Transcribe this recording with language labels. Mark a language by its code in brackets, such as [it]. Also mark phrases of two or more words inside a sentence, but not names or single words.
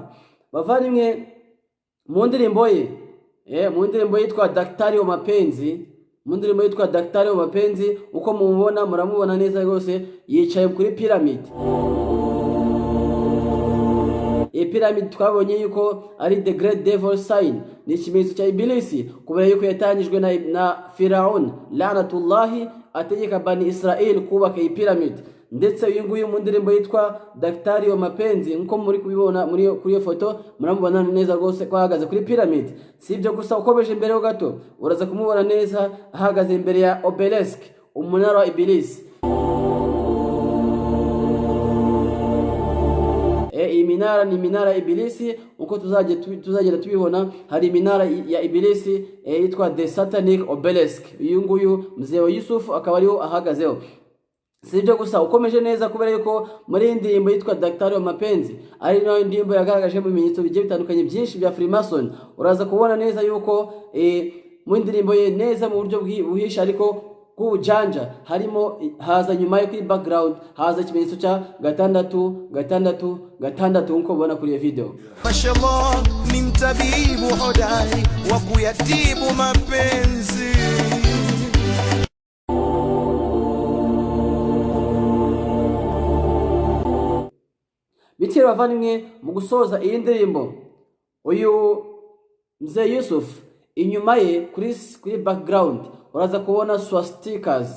[rw] Bavandimwe mu ndirimbo yitwa Daktari wa Mapenzi, mu ndirimbo yitwa Daktari wa Mapenzi, uko mumubona muramubona neza rwose yicaye kuri pyramid. Pyramid twabonye yuko ari [en] the great devil sign, [rw] ni ikimenyetso cya Ibilisi kubera yuko yatangijwe na Firaun lanatullahi ategeka Bani Israel kubaka iyi pyramid. Ndetse uyu nguyu mu ndirimbo yitwa Daktari wa Mapenzi, nko muri kubibona kuri iyo foto muramubona neza rwose ko ahagaze kuri pyramid. Si ibyo gusa, ukomeje imbere ho gato uraza kumubona neza ahagaze imbere ya obelisk, umunara wa Ibilisi. Iyi minara ni minara Ibilisi, uko tuzagera tubibona. Hari iminara ya Ibilisi yitwa [en] the satanic obelisk. [rw] Uyu nguyu [sw] mzee wa Yusuf [rw] akaba ariho ahagazeho. Si ibyo gusa, ukomeje neza kubera yuko muri indirimbo yitwa Daktari wa Mapenzi ari nayo indirimbo yagaragaje mu bimenyetso bigiye bitandukanye byinshi bya Freemason. Uraza kubona neza yuko mu indirimbo ye neza mu buryo buhisha ariko kubujanja harimo haza nyuma yo kuri background haza ikimenyetso cya 666 nko ubona kuri iyo video. [sw] Mashallah ni mtabibu hodari wa kuyatibu mapenzi. [rw] Bityo bavandimwe mu gusoza iyi ndirimbo, uyu mzee Yusuf inyuma ye kuri background uraza kubona swastikas.